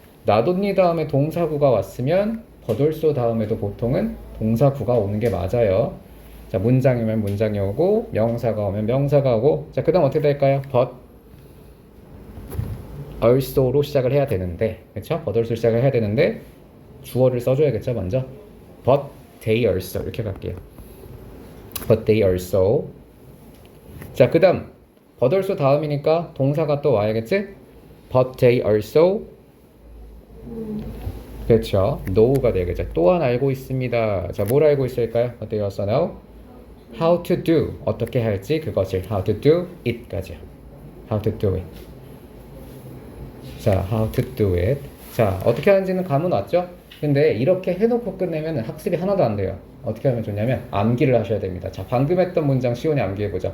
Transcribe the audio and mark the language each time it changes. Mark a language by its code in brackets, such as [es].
[ko] not only 다음에 동사구가 왔으면 but also 다음에도 보통은 동사구가 오는 게 맞아요. 자, 문장이면 문장이 오고 명사가 오면 명사가 오고. 자, 그 다음 어떻게 될까요? but also로 시작을 해야 되는데, 그렇죠? but also 시작을 해야 되는데 주어를 써줘야겠죠, 먼저. [en] but they also [ko] 이렇게 갈게요. [en] but they also. [ko] 자, 그 다음 but also 다음이니까 동사가 또 와야겠지? [en] but they also. [ko] 그렇죠. know가 되겠죠. 또한 알고 있습니다. 자, 뭘 알고 있을까요? [en] but they also know how to do. [ko] 어떻게 할지 그것을 [en] how to do it까지요. how to do it. 자, how to do it. [ko] 자, 어떻게 하는지는 감은 왔죠? 근데 이렇게 해놓고 끝내면 학습이 하나도 안 돼요. 어떻게 하면 좋냐면 암기를 하셔야 됩니다. 자, 방금 했던 문장 시원히 암기해보자.